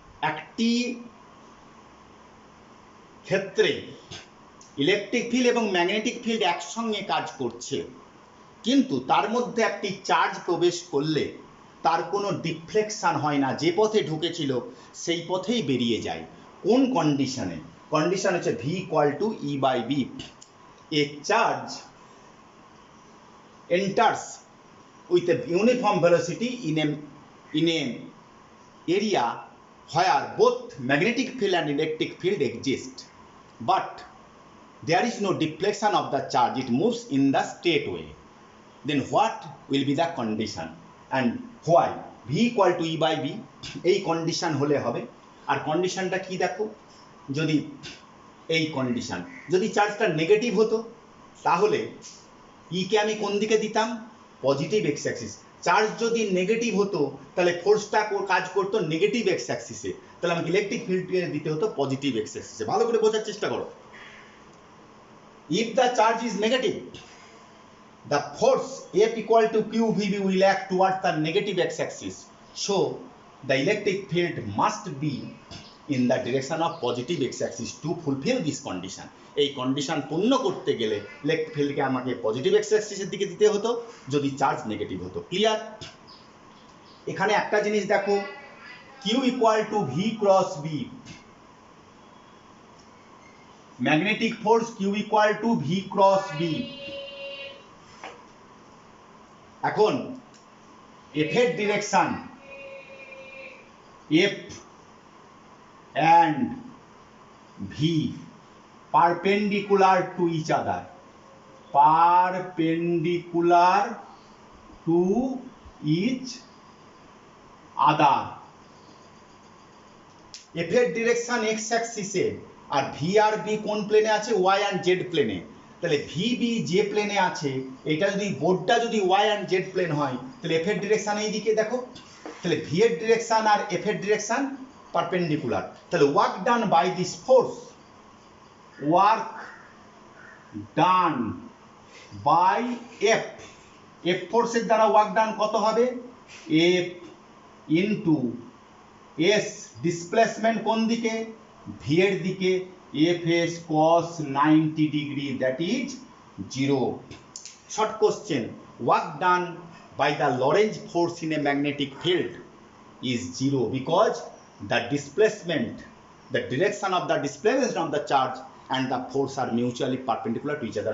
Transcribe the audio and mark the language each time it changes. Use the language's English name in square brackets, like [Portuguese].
[Bangla] একটি ক্ষেত্রে electric field এবং ম্যাগনেটিক ফিল্ড একসঙ্গে কাজ করছে, কিন্তু তার মধ্যে একটি চার্জ প্রবেশ করলে তার কোনো ডিফ্লেকশন হয় না, যে পথে ঢুকেছিল সেই পথেই বেরিয়ে যায়। কোন কন্ডিশনে, কন্ডিশন হচ্ছে V equal to E by B. [English] A charge enters with a uniform velocity in a area where both magnetic field and electric field exist, but there is no deflection of the charge, it moves in the straight way. Then what will be the condition and why? V equal to E by B, [Bangla] এই condition হলে হবে। আর কন্ডিশনটা কি দেখো, যদি এই condition, যদি চার্জটা নেগেটিভ হতো তাহলে ই কে আমি কোন দিকে দিতাম, পজিটিভ এক্স অ্যাক্সিস। চার্জ যদি নেগেটিভ হতো তাহলে ফোর্সটা কাজ করতো নেগেটিভ এক্স অ্যাক্সিসে, তাহলে আমাকে ইলেকট্রিক ফিল্ডকে দিতে হতো পজিটিভ এক্স অ্যাক্সিসে। ভালো করে বোঝার চেষ্টা করো। [English] If the charge is negative, the force F equal to Q VB will act towards the negative x-axis. So the electric field must be in the direction of positive x-axis to fulfill this condition. [Bangla] এই condition পূর্ণ করতে গেলে electric ফিল্ডকে আমাকে positive x-axisের দিকে দিতে হতো যদি charge negative হতো। ক্লিয়ার? এখানে একটা জিনিস দেখো, Q equal to V cross B, magnetic force Q equal to V cross B। এখন F এর direction, [English] F and V perpendicular to each other, perpendicular to each other। [Bangla] F এর direction x অ্যাক্সিসে, আর V আর B কোন প্লেনে আছে, y and z প্লেনে। তাহলে V B যে প্লেনে আছে, এটা যদি বোর্ডটা যদি ওয়াই অ্যান্ড জেড প্লেন হয়, তাহলে এফ এর ডিরেকশন এইদিকে দেখো, তাহলে ভি এর ডিরেকশন আর এফ এর ডিরেকশন পারপেন্ডিকুলার। তাহলে work done by this force, work done by F, F ফোর্সের দ্বারা ওয়ার্ক ডান কত হবে, এফ ইনটু এস, ডিসপ্লেসমেন্ট কোন দিকে, ভি এর দিকে, Fs cos 90 degree, that is 0. [English] Short question, work done by the Lorentz force in a magnetic field is 0 because the displacement, the direction of the displacement of the charge and the force are mutually perpendicular to each other.